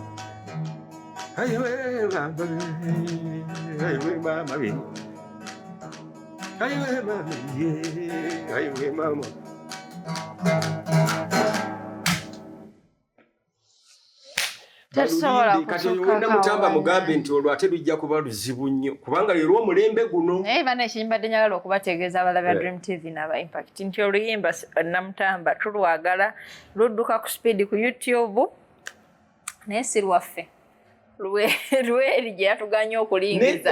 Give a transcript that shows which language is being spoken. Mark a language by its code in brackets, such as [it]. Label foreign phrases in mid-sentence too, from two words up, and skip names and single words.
[lg] ayiwe mama ayiwe mama ayiwe mama ayiwe mama kati wenda mutamba mugambe nti olwo ate lujja kuba luzibu nnyo kubanga leero omulembe guno naye bana ekimbadde njagala okubategeeza abalabi ba Dream TV n'aba Impact nti oluyimba namutamba tulwagala ludduka ku speed ku YouTube naye si lwaffe lweri gye yatuganya okulingiza